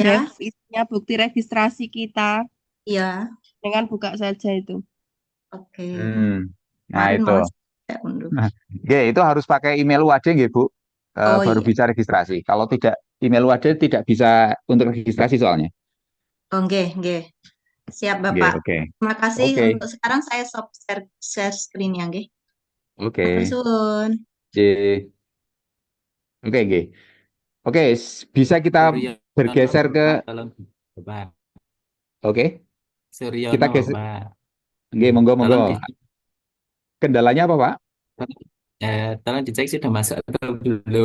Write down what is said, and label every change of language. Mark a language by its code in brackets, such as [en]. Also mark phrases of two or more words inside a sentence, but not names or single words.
[id] draft isinya bukti registrasi kita iya. dengan buka saja itu. Oke. Nah Kemarin itu. malah saya unduh. Nah, itu harus pakai email UAD nggih, Bu. Oh Baru iya. bisa registrasi. Kalau tidak email UAD tidak bisa untuk registrasi soalnya. Oh, [jv] nggih, nggih. [id] Siap, Nggih, Bapak. oke. Terima kasih Oke. untuk sekarang saya stop share screen ya, nggih. Matur Oke. suwun. Oke. Oke, nggih. Oke, bisa kita Suryono, bergeser ke Pak, tolong Pak. oke. Kita Suryono, geser. Pak. [jv] Nggih, monggo monggo. [id] Tolong Kendalanya apa, Pak? tolong dicek sudah masuk atau belum.